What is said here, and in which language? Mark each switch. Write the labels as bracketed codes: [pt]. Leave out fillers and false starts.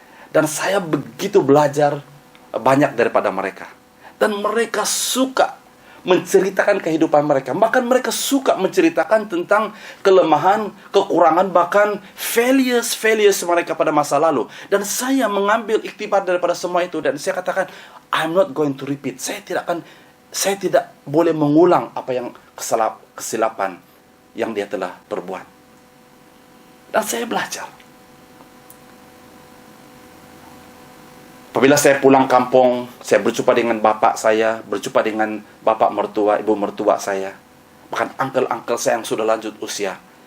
[ms] Dan saya begitu belajar banyak daripada mereka. Dan mereka suka menceritakan kehidupan mereka. Bahkan mereka suka menceritakan tentang kelemahan, kekurangan, bahkan failures mereka pada masa lalu. Dan saya mengambil iktibar daripada semua itu. Dan saya katakan, [en] I'm not going to repeat. [ms] Saya tidak boleh mengulang apa yang kesilapan yang dia telah perbuat. Dan saya belajar. Apabila saya pulang kampung, saya berjumpa dengan bapak saya, berjumpa dengan bapak mertua, ibu mertua saya, bahkan uncle-uncle saya yang sudah lanjut usia.